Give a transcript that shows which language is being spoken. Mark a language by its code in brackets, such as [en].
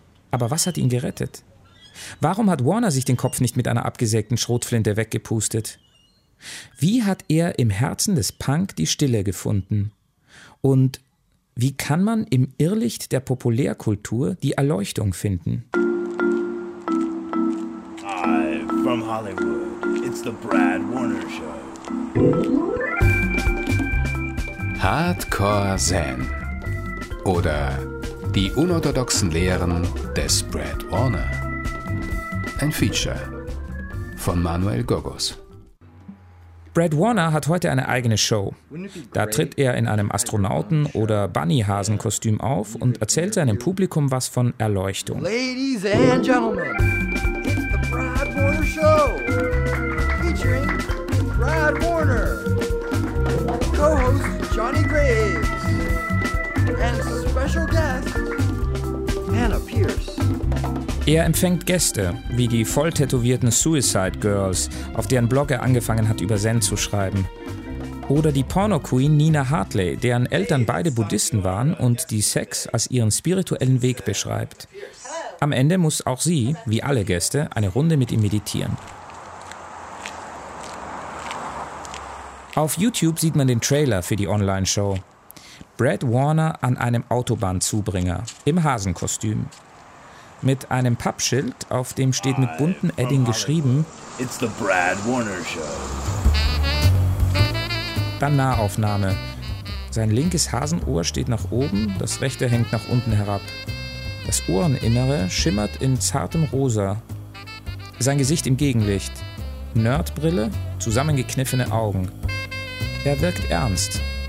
[de] Aber was hat ihn gerettet? Warum hat Warner sich den Kopf nicht mit einer abgesägten Schrotflinte weggepustet? Wie hat er im Herzen des Punk die Stille gefunden? Und wie kann man im Irrlicht der Populärkultur die Erleuchtung finden? [en] Hi, from Hollywood. It's the Brad Warner Show. [de] Hardcore Zen. Oder die unorthodoxen Lehren des Brad Warner. Ein Feature von Manuel Gogos. Brad Warner hat heute eine eigene Show. Da tritt er in einem Astronauten- oder Bunnyhasen-Kostüm auf und erzählt seinem Publikum was von Erleuchtung. [en] Ladies and gentlemen, it's the Brad Warner Show, featuring Brad Warner, co-host Johnny Graves, and special guest Hannah Pierce. [de] Er empfängt Gäste, wie die volltätowierten Suicide Girls, auf deren Blog er angefangen hat, über Zen zu schreiben. Oder die Porno-Queen Nina Hartley, deren Eltern beide Buddhisten waren und die Sex als ihren spirituellen Weg beschreibt. Am Ende muss auch sie, wie alle Gäste, eine Runde mit ihm meditieren. Auf YouTube sieht man den Trailer für die Online-Show. Brad Warner an einem Autobahnzubringer, im Hasenkostüm. Mit einem Pappschild, auf dem steht mit bunten Edding geschrieben: [en] It's the Brad Warner Show. [de] Dann Nahaufnahme. Sein linkes Hasenohr steht nach oben, das rechte hängt nach unten herab. Das Ohreninnere schimmert in zartem Rosa. Sein Gesicht im Gegenlicht. Nerdbrille, zusammengekniffene Augen. Er wirkt ernst.